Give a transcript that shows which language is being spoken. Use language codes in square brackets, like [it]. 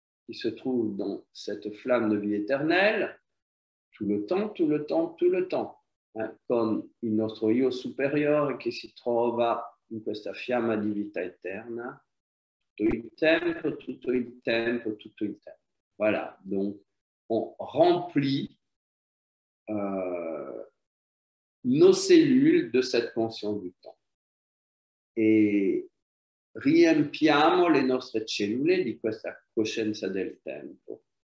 [fr] qui se trouve dans cette flamme de vie éternelle, tout le temps, tout le temps, tout le temps. [it] Con il nostro io superiore che si trova in questa fiamma di vita eterna, tutto il tempo, tutto il tempo, tutto il tempo. [fr] Voilà, donc on remplit nos cellules de cette conscience du temps. [it] E riempiamo le nostre cellule di questa coscienza del tempo.